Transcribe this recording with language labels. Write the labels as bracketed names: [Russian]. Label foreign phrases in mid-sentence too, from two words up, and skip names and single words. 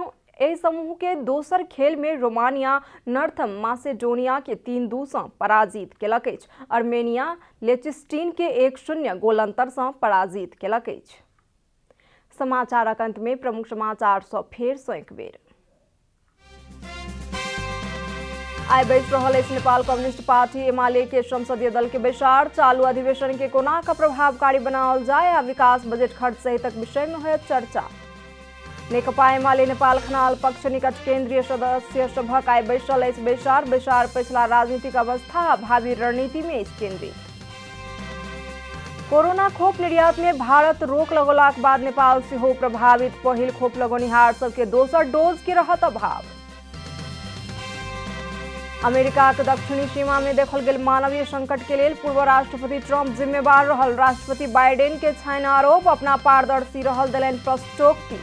[Maithili] एहि समूह के दोसर खेल में रोमानिया नॉर्थ मैसेडोनिया के 3-2 से पराजित केलक अछि। अर्मेनिया लिएचटेन के 1-0 गोल अंतर से पराजित केलक अछि। समाचारक अंत में प्रमुख समाचार सँ फेर सँ एक बेर। आइ बैस रहल अछि नेपाल कम्युनिस्ट पार्टी एमाले के संसदीय दल के बैसार। चालू अधिवेशन के कोना का प्रभावकारी बनाओल जाय आ विकास बजट खर्च सहितक विषय में होयत चर्चा। नेकपा एमाले नेपाल खनाल पक्ष निकट केंद्रीय सदस्य सभक आइ बैसल अछि बैसार। बैसार पछिला राजनीतिक अवस्था आ भावी रणनीति में अछि केंद्रित। कोरोना खोप निर्यात में भारत रोक लगौलाक बाद नेपाल सेहो प्रभावित। पहिल खोप लगौनिहार सबके दोसर डोज के रहत अभाव। अमेरिका के दक्षिणी सीमा में देखल गेल मानवीय संकट के लेल पूर्व राष्ट्रपति ट्रंप जिम्मेवार रहल। राष्ट्रपति बाइडेन के छाइन आरोप, अपना पारदर्शी रहल देलनि प्रश्नोक्ति।